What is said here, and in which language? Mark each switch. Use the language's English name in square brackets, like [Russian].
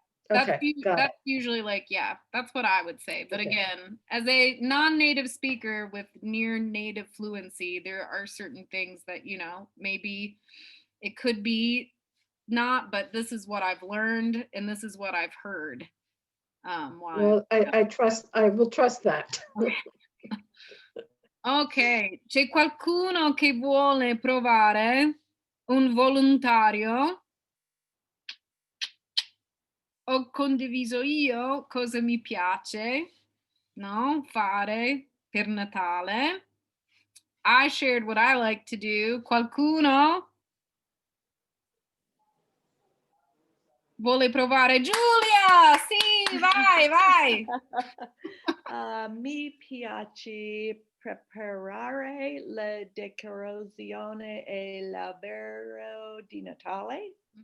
[English] That's usually like, that's what I would say. But again, as a non-native speaker with near native fluency, there are certain things that, maybe it could be not, but this is what I've learned and this is what I've heard. Well, I will trust that. [Italian] Ok, c'è qualcuno che vuole provare? Un volontario? Ho condiviso io cosa mi piace, no? Fare per Natale. [English] I shared what I like to do. [Italian] Qualcuno vuole provare? Giulia, sì, vai. Mi piace preparare la decorazione e l'albero di Natale.